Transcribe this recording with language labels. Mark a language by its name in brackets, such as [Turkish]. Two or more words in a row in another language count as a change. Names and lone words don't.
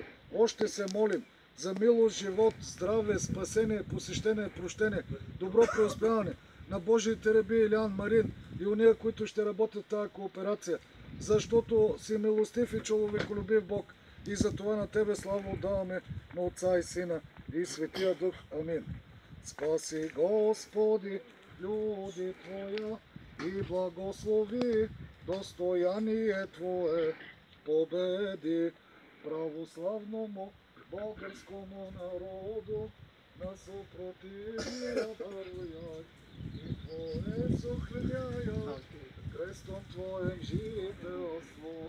[Bulgarian] Още се молим за милост, живот, здраве, спасение, посещение, прощение, добро преуспяване на Божиите раби Илян, Марин и уния, които ще работят в тази кооперация, защото си милостив и човеколюбив Бог, и за това на Тебе слава отдаваме на Отца и Сина и Светия Дух. Амин. [Church Slavic] Спаси, Господи, люди Твоя, и благослови достояние Твое, победи православному българскому народу, на супротивния даруяй, и Твое сохраняй, крестом Твоем жителство.